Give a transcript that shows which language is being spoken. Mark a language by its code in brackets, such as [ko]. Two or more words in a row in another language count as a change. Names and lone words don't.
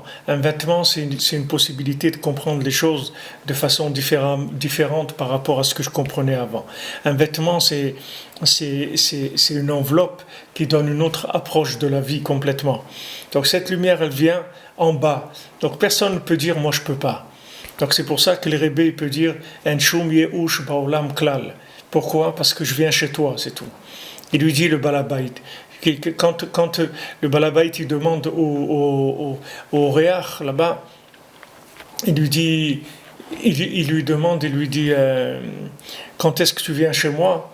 [fr] Un vêtement, c'est une possibilité de comprendre les choses de façon différente par rapport à ce que je comprenais avant. Un vêtement, c'est une enveloppe qui donne une autre approche de la vie complètement. Donc cette lumière, elle vient en bas. Donc personne ne peut dire, moi je peux pas. Donc c'est pour ça que le Rebbe peut dire, [he] אין שום יאוש בעולם כלל. [fr] Pourquoi? Parce que je viens chez toi, c'est tout. Il lui dit le balabait. Quand le balabait il demande au réach là-bas, il lui dit, quand est-ce que tu viens chez moi?